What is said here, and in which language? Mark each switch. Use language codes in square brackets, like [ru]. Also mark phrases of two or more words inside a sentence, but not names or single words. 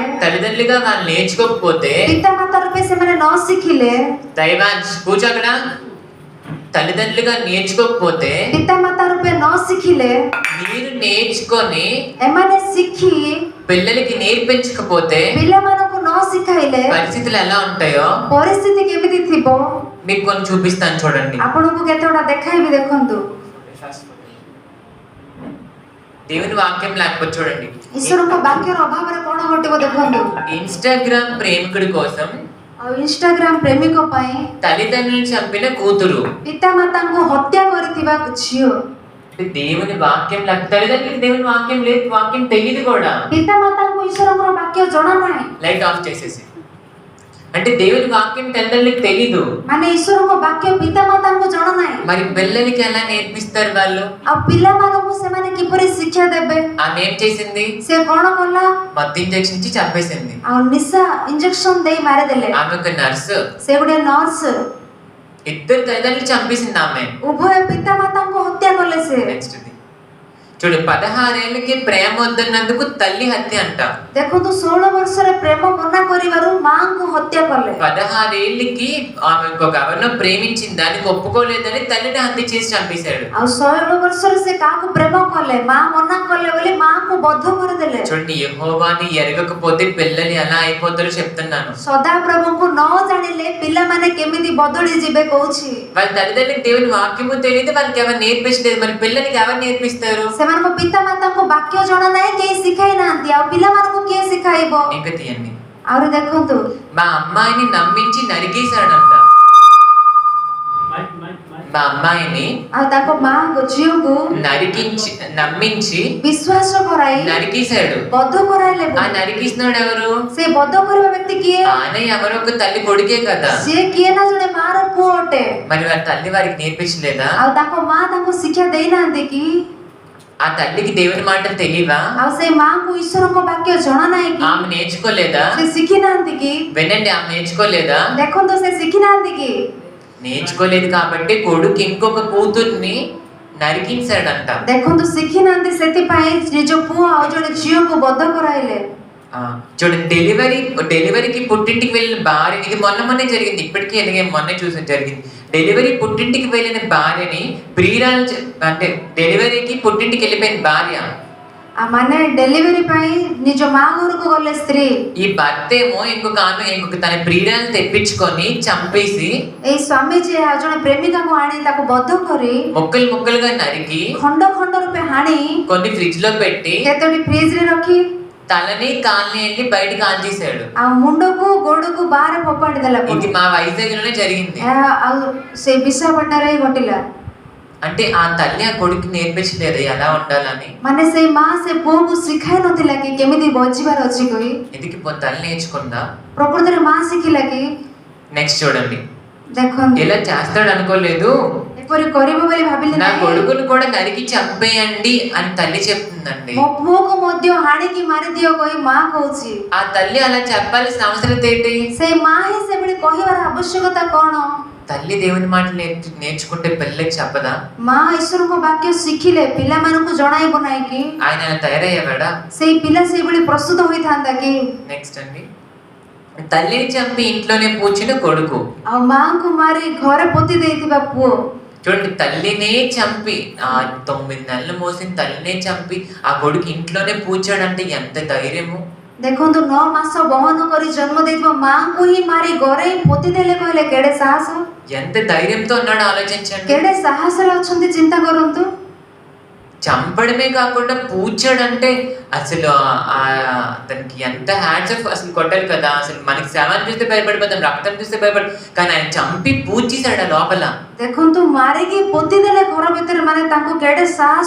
[te] తల్లిదండ్రులుగా వాళ్ళు నేర్చుకోకపోతే, [or] ପିତାମାତା ରୂପେ ସେମାନେ ନ ଶିଖିଲେ, [te] దైవాంశ్ కూర్చో అక్కడ, తల్లిదండ్రులుగా నేర్చుకోకపోతే, [or] ପିତାମାତା ରୂପେ ନ ଶିଖିଲେ, [te] మీరు నేర్చుకొని [or] ଏମାନେ ଶିଖି [te] పిల్లలకి నేర్పించకపోతే [or] ପିଲାମାନଙ୍କୁ ନ ଶିଖାଇଲେ [te] పరిస్థితులు ఎలా ఉంటాయో [or] ପରିସ୍ଥିତି କେମିତି ଥିବ [te] మీకు కొన్ని చూపిస్తాను చూడండి. [or] ଆପଣଙ୍କୁ କେତେଗୁଡା ଦେଖାଇବି, ଦେଖନ୍ତୁ। [te] దేవుని వాక్యం లేకపోతే చూడండి, [or] ଈଶ୍ୱରଙ୍କ ବାକ୍ୟର ଅଭାବରେ କଣ ଘଟିବ ଦେଖନ୍ତୁ। [te] ఇన్స్టాగ్రామ్ ప్రేమికుడి కోసం [or] ଆଉ ଇନଷ୍ଟାଗ୍ରାମ ପ୍ରେମିକ ପାଇଁ [te] తల్లిదండ్రులను చంపిన కూతురు, [or] ପିତାମାତାଙ୍କୁ ହତ୍ୟା କରିଥିବା ଝିଅ, [te] దేవుని వాక్యం లేక తల్లిదండ్రులకి దేవుని వాక్యం లేదు, వాక్యం తెలియదు కూడా. [or] ପିତାମାତାଙ୍କୁ ଈଶ୍ୱରଙ୍କର ବାକ୍ୟ ଜଣା ନାହିଁ, [en] light off [te] చేసేసి, అంటే దేవుని వాక్యం తల్లిదండ్రులకు తెలీదు, [or] ମାନେ ଈଶ୍ୱରଙ୍କ ବାକ୍ୟ ପିତାମାତାଙ୍କୁ ଜଣା ନାହିଁ। [te] మరి పిల్లలకి ఎలా నేర్పిస్తారు వాళ్ళు? [or] ଆଉ ପିଲାମାନଙ୍କୁ ସେମାନେ କିପରି ଶିକ୍ଷା ଦେବେ? [te] ఆమె ఏం చేసింది? [or] ସେ କଣ କଲା? [te] మత్తు ఇంజెక్షన్ ఇచ్చి చంపేసింది. [or] ଆଉ ନିଶା ଇଞ୍ଜେକ୍ସନ ଦେଇ ମାରିଦେଲେ। [te] ఆమె ఒక నర్సు, [or] ସେ ଗୋଟେ ନର୍ସ, [te] ఇద్దరు తల్లిదండ్రులు చంపేసింది ఆమె. [or] ଉଭୟ ପିତାମାତାଙ୍କୁ ହତ୍ୟା କଲେ ସେ। [te] నెక్స్ట్ చూడు, 16 ఏళ్ళకి ప్రేమ వద్దన్నందుకు తల్లి హత్య అంట. [or] ଦେଖନ୍ତୁ 16 ବର୍ଷରେ ପ୍ରେମ ମନା କରିବାରୁ ମାଙ୍କୁ ହତ୍ୟା କଲେ। [te] 16 ఏళ్ళకి ఆమె ఇంకొక ఎవరినో ప్రేమించింది, దానికి ఒప్పుకోలేదని తల్లిని హత్య చేసి చంపేశాడు. [or] ଆଉ 16 ବର୍ଷରେ ସେ କାହାକୁ ପ୍ରେମ କଲେ, ମା ମନା କଲେ ବୋଲି ମାଙ୍କୁ ବଧ କରିଦେଲେ। [te] చూడండి, యెహోవాని ఎరగకపోతే పిల్లలు ఎలా అయిపోతారో చెప్తున్నాను. [or] ସଦାପ୍ରଭୁଙ୍କୁ ନ ଜାଣିଲେ ପିଲାମାନେ କେମିତି ବଦଳି ଯିବେ କହୁଛି। [te] వాళ్ళ తల్లిదండ్రులకు దేవుని వాక్యము తెలియదు, వాళ్ళకి ఎవరు నేర్పించలేదు, మరి పిల్లలకి ఎవరు నేర్పిస్తారు? [or] ସେମାନଙ୍କ ପିତାମାତାଙ୍କୁ ବାକ୍ୟ ଜଣା ନାହିଁ, କେହି ଶିଖାଇ ନାହାନ୍ତି, ଆଉ ପିଲାମାନଙ୍କୁ କିଏ ଶିଖାଇବ? [te] ఇంకా తీయండి, [or] ଆହୁରି ଦେଖନ୍ତୁ, [te] మా అమ్మాయిని నమ్మించి నరికేశాడంట. మా అమ్మాయిని [or] ଆଉ ତାଙ୍କ ମା ଝିଅକୁ [te] నమ్మించి [or] ବିଶ୍ୱାସ କରାଇ [te] నరికేశాడు. [or] ବଧ କରାଇଲେ। [te] ఆ నరికేసినాడు ఎవరు? [or] ସେ ବଧ କରିବା ବ୍ୟକ୍ତି କିଏ? [te] ఆయన ఎవరో ఒక తల్లి కొడుకే కదా. [or] ସିଏ କିଏ ନା ଜଣେ ମାର ପୁଅ ଅଟେ। [te] మరి వారి తల్లి వారికి నేర్పించలేదా? [or] ଆଉ ତାଙ୍କ ମା ତାଙ୍କୁ ଶିକ୍ଷା ଦେଇନାହାନ୍ତି କି? [te] ఆ తల్లికి దేవుని మాటలు తెలియవా? [or] ଆଉ ସେ ମାଙ୍କୁ ଈଶ୍ୱରଙ୍କ ବାକ୍ୟ ଜଣା ନାହିଁ କି? [te] ఆమె నేర్చుకోలేదా? [or] ସେ ଶିଖି ନାହାନ୍ତି କି? [te] వినండి, ఆమె నేర్చుకోలేదా? [or] ଦେଖନ୍ତୁ, ସେ ଶିଖି ନାହାନ୍ତି କି? [te] నేర్చుకోలేదు కాబట్టి కొడుకు ఇంకొక కూతుర్ని నరికించాడంట. [or] ଦେଖନ୍ତୁ, ଶିଖି ନାହାନ୍ତି ସେଥିପାଇଁ ନିଜ ପୁଅ ଆଉ ଜଣେ ଝିଅକୁ ବଧ କରାଇଲେ। [te] చూడండి, డెలివరీకి పుట్టింటికి వెళ్ళిన భార్య, ఇది మొన్నే జరిగింది, ఇప్పటికీ ఎలాగే మొన్న చూసి జరిగింది. డెలివరీ పుట్టింటికి వెళ్ళిన భార్యని ప్రియురాలు, అంటే డెలివరీకి పుట్టింటికి వెళ్ళిపోయిన భార్య, [or] ମାନେ ଡେଲିଭରି ପାଇଁ ନିଜ ମା ଘରକୁ ଗଲେ ସ୍ତ୍ରୀ, [te] ఈ భర్త ఏమో ఇంకొక తన ప్రియురాలను తెప్పించుకొని చంపేసి [or] ଏଇ ସ୍ୱାମୀ ଯିଏ ଆଉ ଜଣେ ପ୍ରେମିକାକୁ ଆଣି ତାକୁ ବଦ୍ଧ କରି [te] ముక్కలు ముక్కలుగా నరికి [or] ଖଣ୍ଡ ଖଣ୍ଡ ରୂପେ ହାଣି [te] కొన్ని ఫ్రిడ్జ్ లో పెట్టి [or] କେତୋଟି ଫ୍ରିଜ ରେ ରଖି [te] తలని కాల్ని వెళ్ళి బయటకు ఆంచేశాడు. [or] ଆଉ ମୁଣ୍ଡକୁ ଗୋଡକୁ ବାହାରେ ଫୋପାଡ଼ି ଦେଲା. [te] ఇది మా వైజాగ్ లోనే జరిగింది. [or] ଆଉ ସେଇ ବିଶାଖାପାଟଣାରେ ଘଟିଲା. [te] అంటే ఆ తల్లి ఆ కొడుకు నేర్పించలేదు ఎలా ఉండాలని. [or] ମାନେ ସେଇ ମା ସେ ପୁଅକୁ ଶିଖାଇ ନଥିଲା କି କେମିତି ବଞ୍ଚିବାର ଅଛି କହି. [te] ఎందుకు తల్లి నేర్చుకుందా? [or] ପ୍ରକୃତରେ ମା ଶିଖିଲା କି? [te] నెక్స్ట్ చూడండి, [or] ଦେଖନ୍ତୁ [te] ఇలా చేస్తాడు అనుకోలేదు. [or] ଏପରି କରିବ ବୋଲି ଭାବିଲେ [te] నా [or] ନାହିଁ. [te] కొడుకును కూడా నరికి చంపేయండి అని తల్లి చెప్తుందండి. [or] ମୋ ପୁଅକୁ ମଧ୍ୟ ହାଣିକି ମାରିଦିଅ କହି ମା କହୁଛି. [te] ఆ తల్లి అలా చెప్పాల్సిన అవసరం ఏంటి? [or] ସେଇ ମା ହିଁ ସେଭଳି କହିବାର ଆବଶ୍ୟକତା କଣ? [te] తల్లి దేవుని మాటలు నేర్చుకుంటే పిల్లలకి చెప్పదా? [or] ମା ଈଶ୍ୱରଙ୍କ ବାକ୍ୟ ଶିଖିଲେ ପିଲାମାନଙ୍କୁ ଜଣାଇବ ନାହିଁ କି? [te] ఆయన తయారయ్యేవాడా? [or] ସେଇ ପିଲା ସେଇଭଳି ପ୍ରସ୍ତୁତ ହୋଇଥାନ୍ତା କି? [te] నెక్స్ట్ అండి, తల్లిని చంపి ఇంట్లోనే పూచిన కొడుకు. [or] ଆଉ ମାଙ୍କୁ ମାରି ଘରେ ପୋତି ଦେଇଥିବା ପୁଅ. [te] చూడండి, తల్లినే చంపి 9 నెలలు మోసిన తల్లినే చంపి ఆ కొడుకు ఇంట్లోనే పూచాడంటే ఎంత ధైర్యము. [or] ଦେଖନ୍ତୁ 9 ମାସ ବହନ କରି ଜନ୍ମ ଦେଇଥିବା ମାଙ୍କୁ ହିଁ ମାରି ଘରେ ହିଁ ପୋତି ଦେଲେ କହିଲେ କେଡେ ସାହସ, [te] ఎంత ధైర్యంతో ఉన్నాడో ఆలోచించండి. [or] କେଡେ ସାହସରେ ଅଛନ୍ତି ଚିନ୍ତା କରନ୍ତୁ. [te] చంపడమే కాకుండా పూచాడంటే అసలు అతనికి ఎంత [en] hands off [te] అసలు కొట్టాలి కదా. అసలు మనకి శవాన్ని చూస్తే భయపడిపోతాం, రక్తం చూస్తే భయపడ, కానీ ఆయన చంపి పూచేశాడు లోపల. [or] ଦେଖନ୍ତୁ ମାରିକି ପୋତି ଦେଲେ ଘର ଭିତରେ, ମାନେ ତାଙ୍କୁ କେଡେ ସାହସ.